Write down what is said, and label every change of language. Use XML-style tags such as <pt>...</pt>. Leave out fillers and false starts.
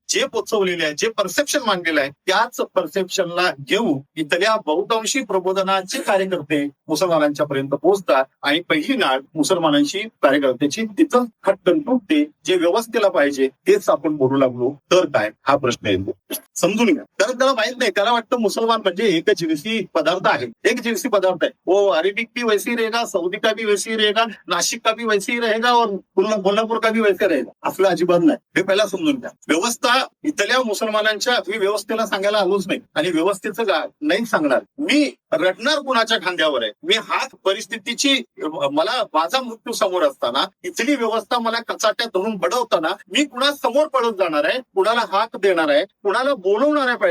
<mr>जे पोचवलेले आहे, जे परसेप्शन मांडलेलं आहे, त्याच परसेप्शनला घेऊन इथल्या बहुतांशी प्रबोधनाचे कार्यकर्ते मुसलमानांच्या पर्यंत पोहोचतात आणि पहिली नाळ मुसलमानांची कार्यकर्त्याची तिथं खटकन तुटते. जे व्यवस्थेला पाहिजे तेच आपण बोलू लागलो तर काय, हा प्रश्न येतो. समजून घ्या. कारण त्याला माहित नाही, त्याला वाटतं मुसलमान म्हणजे एक जिन्सी पदार्थ आहे, एक जिन्सी पदार्थ आहे.</mr> <hi>वो अरेबिक भी वैसी रहेगा, सऊदी का भी वैसी रहेगा, नाशिक का भी वैसी रहेगा और कोल्हापूर का भी वैसे रहेगा.</hi> <mr>असलं अजिबात नाही, हे पहिला समजून घ्या. व्यवस्था इथल्या मुसलमानांच्या, मी व्यवस्थेला सांगायला आलोच नाही आणि व्यवस्थेचं नाही सांगणार. मी रडणार कुणाच्या खांद्यावर आहे. मी हात परिस्थितीची, मला माझा मृत्यू समोर असताना इथली व्यवस्था मला कचाट्यात धरून बडवताना मी कुणा समोर पडत जाणार आहे, कुणाला हाक देणार आहे, कुणाला बोलवणार आहे.</mr>